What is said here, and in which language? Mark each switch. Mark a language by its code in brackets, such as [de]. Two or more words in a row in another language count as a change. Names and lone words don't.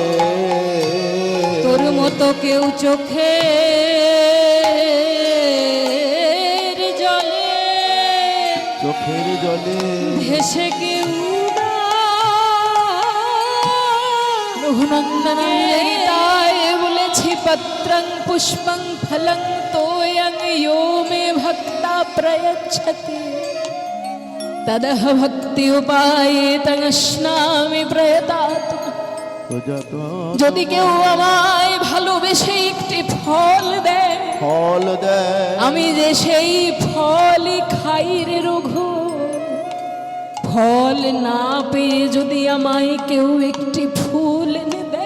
[bn] তোর মতো কেউ চোখের জলে, চোখের জলে ভেসে কেউ না। রঘুনন্দন তাই বলেছি, [sa] পত্রং পুষ্পং ফলং তোয়ং यो मे भक्ता प्रयच्छति तदह भक्ति उपाये तस्नामि प्रयतात्मा। [bn] যদি কেউ আমায় ভালোবেসে একটি ফল দেয়, ফল দেয়, আমি যে সেই ফলই খাই রে রঘু। ফল না পেয়ে যদি আমায় কেউ একটি ফুল এনে দেয়,